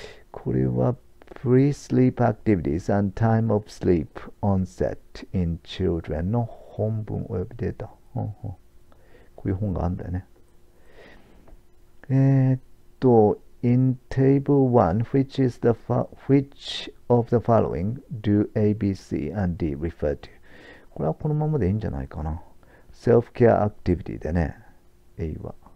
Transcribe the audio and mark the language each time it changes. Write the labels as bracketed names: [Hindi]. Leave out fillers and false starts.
[Japanese] これは [English] Pre-sleep activities and time of sleep onset in children [Japanese] の本文およびデータ。こういう本があるんだよね。 [English] in table 1, which of the following do A, B, C, and D refer to? [Japanese] これはこのままでいいんじゃないかな。 self-care activity でね、A は。